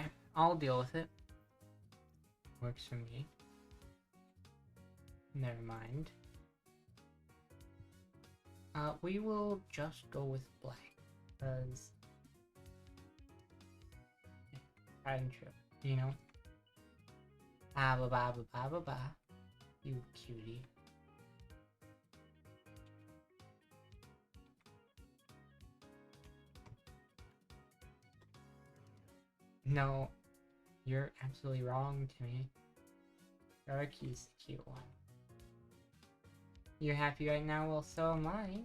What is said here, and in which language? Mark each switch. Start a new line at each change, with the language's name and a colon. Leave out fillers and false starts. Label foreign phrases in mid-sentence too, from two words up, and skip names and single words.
English: I'll deal with it. Works for me. Never mind. We will just go with black, because... I'm true, you know? Ah, ba ba ba ba ba ba. You cutie. No, you're absolutely wrong, Timmy. Darky's the cute one. You're happy right now? Well, so am I.